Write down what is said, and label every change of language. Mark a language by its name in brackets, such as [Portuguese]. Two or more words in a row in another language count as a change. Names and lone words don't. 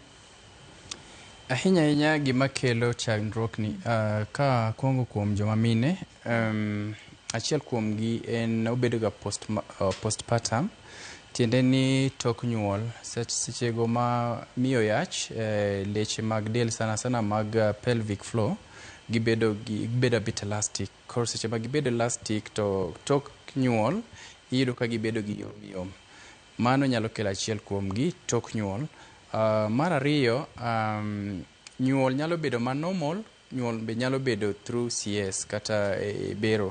[Luo (Kenya and Tanzania)] Ahinya gima kelo chandruok ni ka kuongo kuom joma mine, achiel kuom gi en obedo ga postpartum, tiende ni tok nyuol sechego ma miyo yach leche mag del sana mag [English] pelvic floor [Luo (Kenya and Tanzania)] gibedo [English] a bit elastic. [Luo (Kenya and Tanzania)] Koro seche ma gibedo elastic to tok nyuol iyudo ka gibedo gi yom. Mano nyalo kelo achiel kuom gi tok nyuol. Mar ariyo, nyuol nyalo bedo ma normal, nyuol be nyalo bedo [English] through CS [Luo (Kenya and Tanzania)] kata bero.